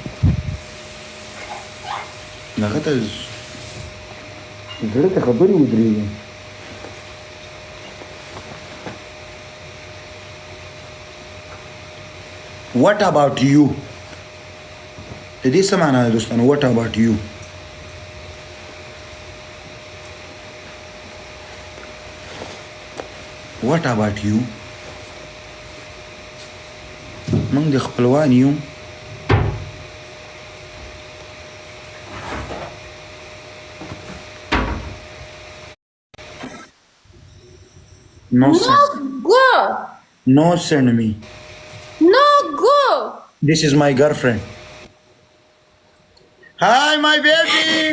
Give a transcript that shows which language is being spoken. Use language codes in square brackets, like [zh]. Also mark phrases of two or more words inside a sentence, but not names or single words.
[ps] هغه ته زړه ته خبرې ودرېږي [en] What about you? [ps] د دې څه معنا ده دوستانو [en] What about you? What about you? [ps] موږ د خپلوان یو No [en] Go! send me. No, go! This is my girlfriend. Hi, my baby.